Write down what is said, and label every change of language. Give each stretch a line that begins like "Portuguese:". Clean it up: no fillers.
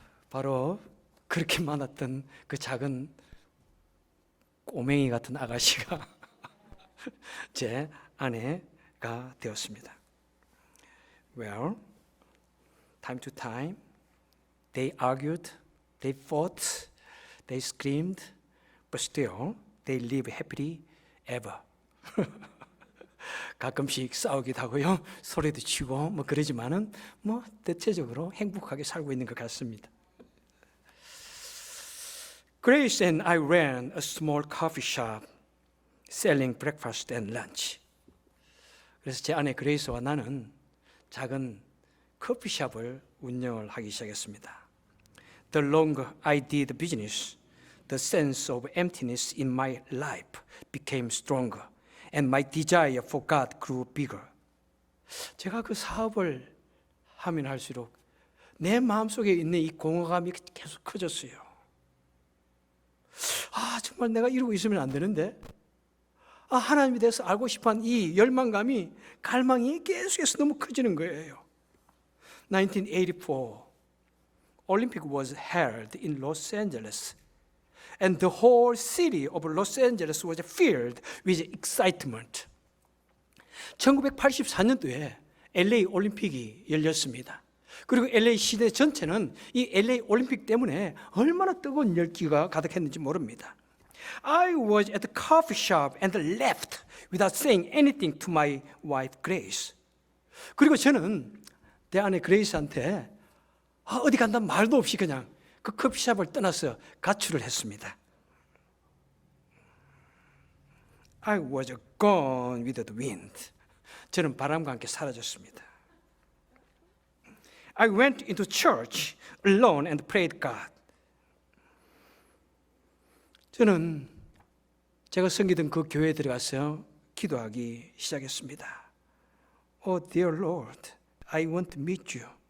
Korean: 바로 그렇게 많았던 그 작은 꼬맹이 같은 아가씨가 제 아내가 되었습니다.
English: Well, time to time, they argued, they fought, they screamed, but still they live happily ever.
Korean: 가끔씩 싸우기도 하고요, 소리도 치고 뭐 그러지만은 뭐 대체적으로 행복하게 살고 있는 것 같습니다.
English: Grace and I ran a small coffee shop selling breakfast and lunch.
Korean: 그래서 제 아내 그레이스와 나는 작은 커피숍을 운영을 하기 시작했습니다.
English: The longer I did business, the sense of emptiness in my life became stronger, and my desire for God grew bigger.
Korean: 제가 그 사업을 하면 할수록 내 마음속에 있는 이 공허감이 계속 커졌어요. 정말 내가 이러고 있으면 안 되는데, 하나님에 대해서 알고 싶어하는 이 열망감이, 갈망이 계속해서 너무 커지는 거예요.
English: 1984, Olympic was held in Los Angeles, and the whole city of Los Angeles was filled with excitement.
Korean: 1984년도에 LA 올림픽이 열렸습니다. 그리고 LA 시내 전체는 이 LA 올림픽 때문에 얼마나 뜨거운 열기가 가득했는지 모릅니다.
English: I was at the coffee shop and left without saying anything to my wife Grace.
Korean: 그리고 저는 내 아내 그레이스한테 어디 간다는 말도 없이 그냥 그 커피숍을 떠나서 가출을 했습니다.
English: I was gone with the wind.
Korean: 저는 바람과 함께 사라졌습니다.
English: I went into church alone and prayed God.
Korean: 저는 제가 섬기던 그 교회에 들어가서 기도하기 시작했습니다.
English: Oh dear Lord, I want to meet you.